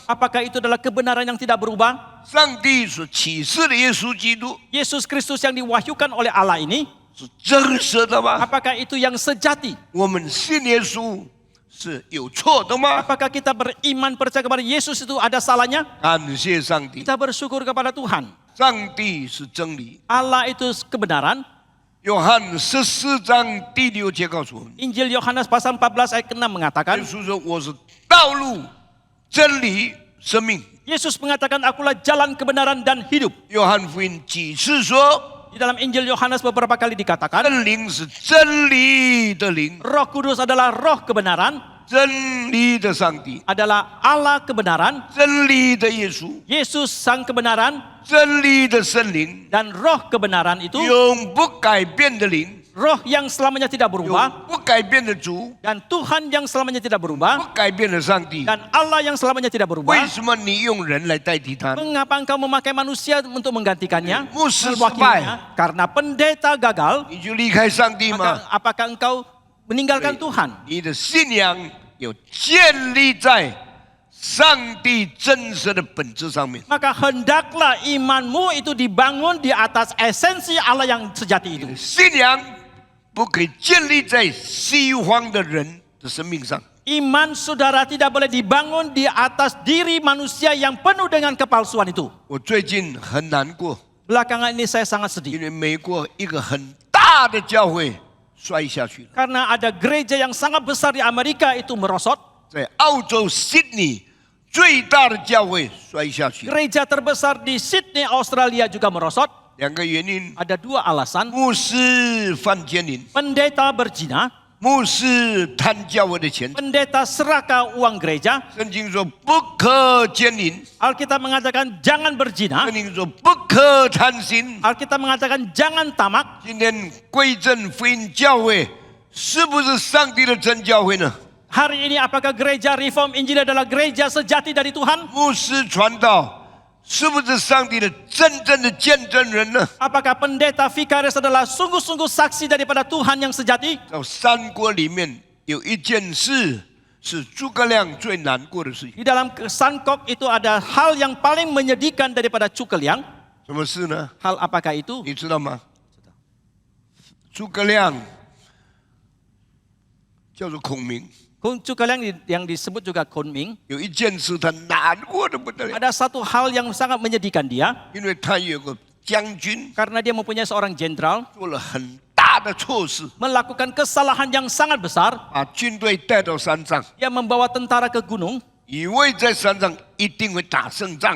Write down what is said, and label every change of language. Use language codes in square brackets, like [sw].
[id] apakah itu adalah kebenaran yang tidak berubah? [zh] 上帝所启示的耶稣基督 [id] Yesus Kristus yang diwahyukan oleh Allah ini, [zh] 是真实的吗？ [id] apakah itu yang sejati? [zh] 我们信耶稣是有错的吗？ [id] Apakah kita beriman percaya kepada Yesus itu ada salahnya? [zh] 感谢上帝， [id] Kita bersyukur kepada Tuhan. [zh] 上帝是真理。 [id] Allah itu kebenaran. [zh] 约翰14章第6节告诉我们， [id] Injil Yohanes pasal 14 ayat 6 mengatakan, [zh] 耶稣说：“我是道路、真理、生命。” [id] Yesus mengatakan, akulah jalan kebenaran dan hidup. [zh] 约翰福音几次说， [id] Di dalam Injil Yohanes beberapa kali dikatakan, [zh] 圣灵是真理的灵， [id] Roh Kudus adalah roh kebenaran, [zh] 真理的上帝， [id] adalah Allah kebenaran, [zh] 真理的耶稣， [id] Yesus sang kebenaran, [zh] 真理的圣灵， [id] dan roh kebenaran itu, [zh] 永不改变的灵， [id] roh yang selamanya tidak [zh] 永 [id] berubah, [zh] 不改变的主， [id] dan Tuhan yang selamanya tidak [zh] 不 [id] berubah, [zh] 改变的上帝。 [id] dan Allah yang selamanya tidak [zh] 为 [id] berubah. [zh] 什么你用人来代替他？ [id] Mengapa engkau memakai manusia untuk menggantikannya? Musuh Mewakilinya? Karena pendeta gagal, [zh] 你就离开上帝吗？ [id] apakah engkau meninggalkan Tuhan? [zh] 你的信仰有建立在上帝真实的本质上面。 [id] Maka hendaklah imanmu itu dibangun di atas esensi Allah yang sejati itu. [zh] 信仰不可以建立在西方的人的生命上。 [id] Iman saudara tidak boleh dibangun di atas diri manusia yang penuh dengan kepalsuan itu. [zh] 我最近很难过， [id] Belakangan ini saya sangat [zh] 因 [id] sedih. [zh] 为美国一个很大的教会摔下去了， [id] Karena ada gereja yang sangat besar di Amerika itu merosot. [zh] 在澳洲悉尼最大的教会摔下去了。 [id] Gereja terbesar di Sydney, Australia juga merosot. [zh] 两个原因： [id] Ada dua alasan. [zh] 牧师犯奸淫， [id] Pendeta berzina, [zh] 牧师贪教会的钱。 [id] pendeta serakah uang gereja. [zh] 圣经说不可奸淫， [id] Alkitab mengatakan jangan berzina. [zh] 圣经说不可贪心。 [id] Alkitab mengatakan jangan tamak. [zh] 今天归正福音教会是不是上帝的真教会呢？ [id] Hari ini apakah gereja Reform Injil adalah gereja sejati dari Tuhan? [zh] 牧师传道是不是上帝的真正的见证人呢？ [id] Apakah pendeta Vikaris adalah sungguh-sungguh saksi daripada Tuhan yang sejati? [zh] 在三国里面有一件事是诸葛亮最难过的事情， [id] Di dalam Sankok itu ada hal yang paling menyedihkan daripada Cukeliang. [zh] 什么事呢？ [id] Hal apakah itu? [zh] 你知道吗？诸葛亮叫做孔明。 [id] Zhuge Liang yang disebut juga Kunming. [zh] 有一件事他难过的不得了， [id] Ada satu hal yang sangat menyedihkan dia [zh] 因为他有个将军 [id] karena dia mempunyai seorang jenderal [zh] 做了很大的错事， [id] melakukan kesalahan yang sangat besar. [zh] 把军队带到山上， [id] Dia membawa tentara ke gunung [zh] 以为在山上一定会打胜仗。